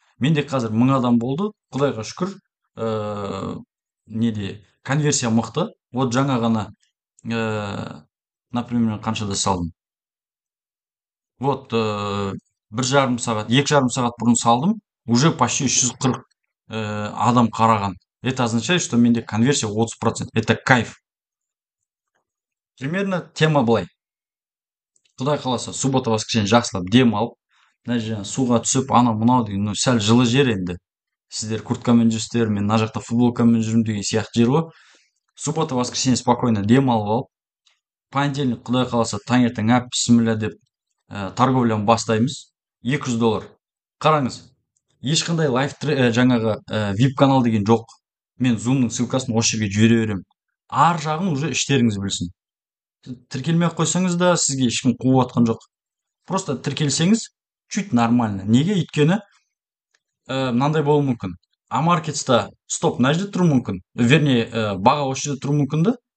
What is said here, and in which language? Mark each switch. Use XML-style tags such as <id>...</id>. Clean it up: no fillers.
<kk>Менде қазір 1000 адам болды, Құдайға шүкір. Неде конверсия мықты. Вот жаңа ғана, например, қаншада салдым. Вот 1,5 сағат, 2,5 сағат бұрын салдым,</kk> <ru>уже почти</ru> <kk>340 адам қараған.</kk> <ru>Это означает, что менде конверсия 30%. Это кайф. Примерно</ru> <kk>тема былай. құдай қаласа суббота воскресенье жақсылап дем алып мына жерден суға түсіп анау мынау деген сәл жылы жер енді. Сіздер курткамен жүрсіздер, мен мына жақта футболкамен жүрмін деген сияқты жер ғой. Суббота воскресенье спокойно дем алып алып, понедельник құдай қаласа таңертең әп бісміллә деп торговляны бастаймыз. $200. Қараңыз, ешқандай жаңағы вип канал деген жоқ. Мен зумның ссылкасын осы жерге жібере беремін. Ар жағын уже іштеріңіз білсін. Тіркелмей ақ қойсаңыз да сізге ешкім қуып жатқан жоқ. Просто тіркелсеңіз чуть нормально. Неге? Өйткені мынандай болуы мүмкін. Амаркетста стоп мына жерде тұруы мүмкін. Вернее, баға осы жерде тұруы мүмкін да.</kk>